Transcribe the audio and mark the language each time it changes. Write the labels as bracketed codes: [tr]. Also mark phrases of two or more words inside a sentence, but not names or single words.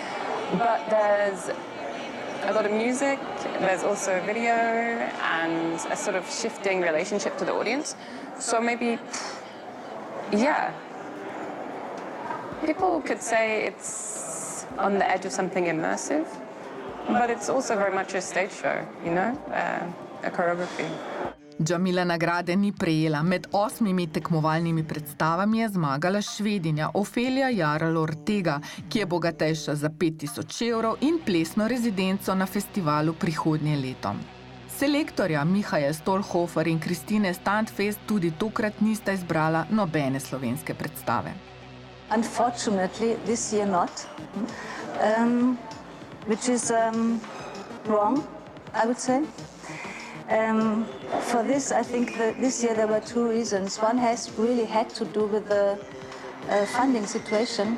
[en] But there's a lot of music, there's also video and a sort of shifting relationship to the audience. So maybe, yeah, people could say it's on the edge of something immersive, but it's also very much a stage show, you know, a choreography. [sl] Jamila nagrade ni prejela. Med 8 tekmovalnimi predstavami je zmagala Švedinja Ofelia Jarl Ortega, ki je bogatejša za 5000 evrov in plesno rezidenco na festivalu prihodnje leto. Selektorja Mihael Stolhofer in Kristine Standfest tudi tokrat nista izbrala nobene slovenske predstave. [en] Unfortunately, this year not, which is wrong, I would say. For this, I think that this year there were 2 reasons. One has really had to do with the funding situation.